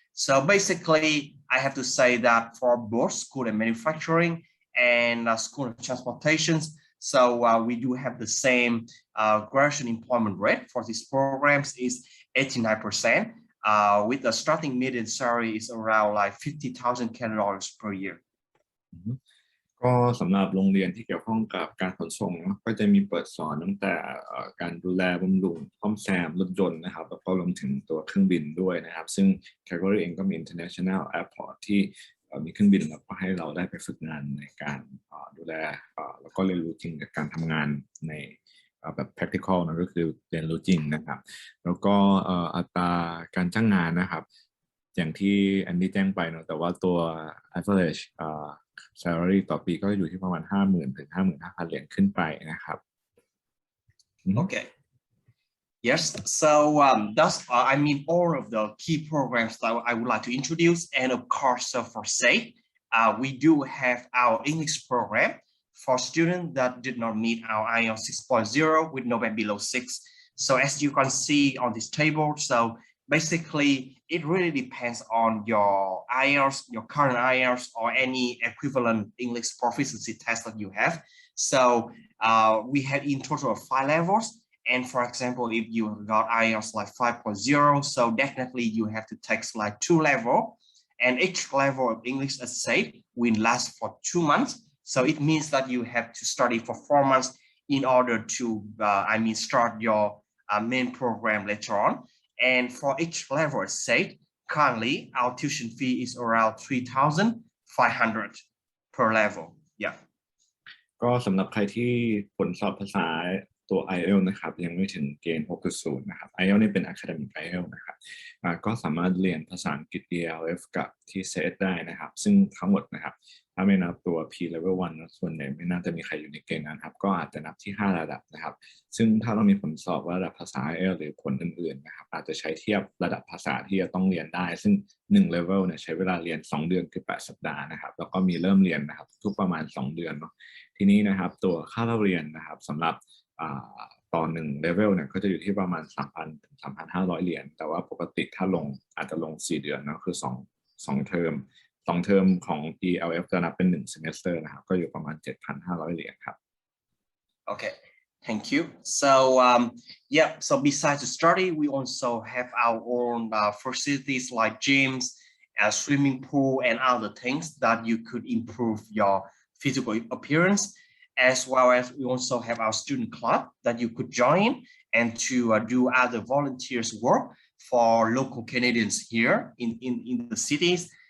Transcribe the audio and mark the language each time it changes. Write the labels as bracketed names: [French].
[English] So basically, I have to say that for both school and manufacturing and school of transportation, so we do have the same graduate employment rate for these programs is 89%, with the starting median salary is around like 50,000 Canadian dollars per year. [Thai] ก็สำหรับโรงเรียนที่เกี่ยวข้องกับการขนส่งเนาะก็จะมีเปิดสอนตั้งแต่การดูแลบำรุงซ่อมแซมรถยนต์นะครับแล้วก็รวมถึงตัวเครื่องบินด้วยนะครับซึ่ง Calgary เองก็มี International Airport ที่มีเครื่องบินแล้วก็ให้เราได้ไปฝึกงานในการดูแลแล้วก็เรียนรู้จริงกับการทำงานใน แบบ practical นะก็คือเรียนรู้จริงนะครับแล้วก็อัตราการจ้างงานนะครับอย่างที่อันนี้แจ้งไปเนาะแต่ว่าตัว average salary ต่อปีก็อยู่ที่ประมาณ 50,000 ถึง 55,000 เหรียญขึ้นไปนะครับ [English] Okay. Yes, so that's I mean all of the key programs that I would like to introduce, and of course for Sait, we do have our English program for students that did not meet our IELTS 6.0 with no band below 6. So as you can see on this table, so basically it really depends on your IELTS, your current IELTS, or any equivalent English proficiency test that you have. So we have in total 5 levels. And for example, if you got IELTS like 5.0, so definitely you have to take like 2 levels. And each level of English essay will last for 2 months. So it means that you have to study for 4 months in order to, start your main program later on. And for each level essay, currently our tuition fee is around 3,500 per level. Yeah. [Thai] ก็สำหรับใครที่ผลสอบภาษาตัว IELTS นะครับยังไม่ถึงเกณฑ์ 6.0 นะครับ IELTS นี่เป็น Academic IELTS นะครับก็สามารถเรียนภาษาอังกฤษ ELF กับที่ Sait ได้นะครับซึ่งทั้งหมดนะครับถ้าไม่นับตัว P Level 1นะส่วนใหญ่ไม่น่าจะมีใครอยู่ในเกณฑ์นั้นครับก็อาจจะนับที่5ระดับนะครับซึ่งถ้าเรามีผลสอบระดับภาษา IELTS หรือผลอื่นๆนะครับอาจจะใช้เทียบระดับภาษาที่จะต้องเรียนได้ซึ่ง1 Level เนี่ยใช้เวลาเรียน2 เดือนคือ8 สัปดาห์นะครับแล้วก็มีเริ่มเรียนนะครับทุกประมาณ2 เดือนเนาะ ทีนี้นะครับตัวค่าเล่าเรียนนะครับสำหรับต่อ1 level เนี่ยก็จะอยู่ที่ประมาณ 3,000 ถึง 3,500 เหรียญแต่ว่าปกติถ้าลงอาจจะลง4 เดือนเนาะคือ2 เทอม2 เทอมของ ELF จะนับเป็น1 semester นะครับก็อยู่ประมาณ 7,500 เหรียญครับ [English] Okay, thank you. So so besides the study, we also have our own facilities like gyms, a swimming pool, and other things that you could improve your physical appearance. As well as we also have our student club that you could join and to do other volunteers work for local Canadians here in the cities.